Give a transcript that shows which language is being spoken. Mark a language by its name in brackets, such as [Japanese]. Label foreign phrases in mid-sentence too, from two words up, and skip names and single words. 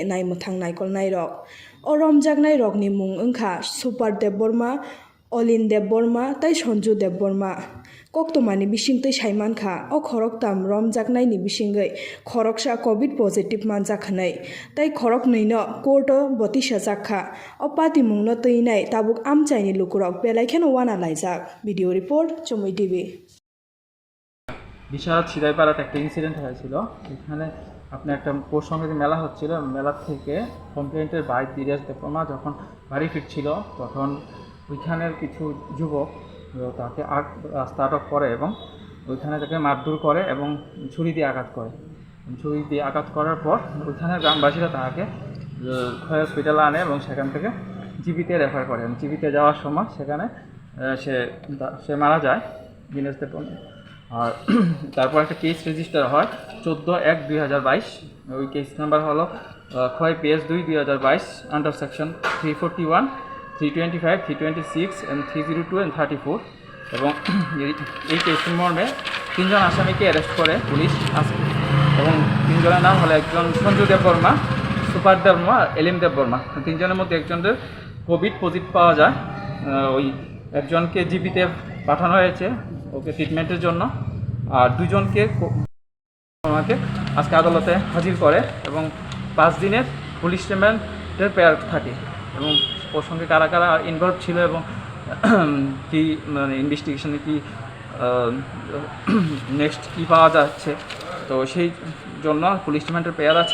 [Kok Borok] naimthang naikol nairok o romjaknai rokni mung wngkha Super Debborma Olin Debborma tai Sonju Debborma koktomani bisingtwi saimankha o khoroktam romjaknaini bisingoi khoroksa covid positive manjakhnai tai khorok neino courto botisa jakha o pati mungno teinai tabuk amchaini lukurok belaikheno wana laijak video report Chomui TV [Bangla] বিশাল ছিদাইপাড়াতে একটা ইনসিডেন্ট হয়েছিল। এখানে আপনার একটা পৌষ সংক্রান্তি মেলা হচ্ছিল, মেলা থেকে কমপ্লেন্টের ভাই দিনেশ দেববর্মা যখন বাড়ি ফিরছিল তখন ওইখানের কিছু যুবক তাকে রাস্তা আটক করে এবং ওইখানে তাকে মারধর করে এবং ছুরি দিয়ে আঘাত করে। ছুরি দিয়ে আঘাত করার পর ওইখানের গ্রামবাসীরা তাকে হসপিটালে আনে এবং সেখান থেকে জিবিতে রেফার করে। জিবিতে যাওয়ার সময় সেখানে সে মারা যায় দিনেশ দেববর্মা। আর তারপর একটা [English] case register [Bangla] হয় 14/1/2022। ওই [English] case number [Bangla] হলো খয় PS 2/2022 [English] under section [Bangla] 341, 325, 326 and 302 and 34 এবং এই কেসের মর্মে 3 জন আসামিকে অ্যারেস্ট করে পুলিশ এবং 3 জনের নাম হলো একজন সঞ্জু দেববর্মা, সুপার দেববর্মা, এলিম দেববর্মা। 3 জনের মধ্যে একজনের [English] covid positive [Bangla] পাওয়া যায়। ওই একজনকে জিবিতে পাঠানো হয়েছে ওকে ট্রিটমেন্টের জন্য, আর 2 জনকে আমাকে আজকে আদালতে হাজির করে এবং 5 দিনের পুলিশ রিমান্ডের পেয়ার থাকে এবং ওর সঙ্গে কারা কারা ইনভলভ ছিল এবং কি মানে ইনভেস্টিগেশনে কি নেক্সট কী পাওয়া যাচ্ছে, তো সেই জন্য পুলিশ রিমান্ডের পেয়ার আছে।